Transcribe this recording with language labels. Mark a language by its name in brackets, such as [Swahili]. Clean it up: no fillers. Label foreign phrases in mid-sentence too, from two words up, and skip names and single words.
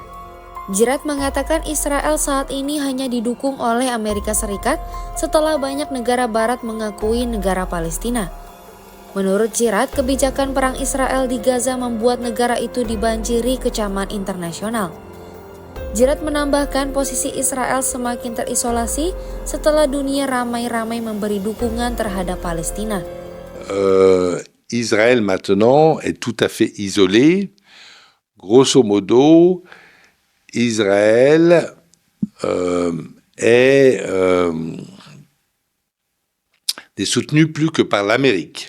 [Indonesian] Girard mengatakan Israel saat ini hanya didukung oleh Amerika Serikat setelah banyak negara Barat mengakui negara Palestina. Menurut Girard, kebijakan perang Israel di Gaza membuat negara itu dibanjiri kecaman internasional. Girard menambahkan posisi Israel semakin terisolasi setelah dunia ramai-ramai memberi dukungan terhadap Palestina. [French] Israël maintenant est tout à fait isolé. Grosso modo, Israël n'est soutenu plus que par l'Amérique.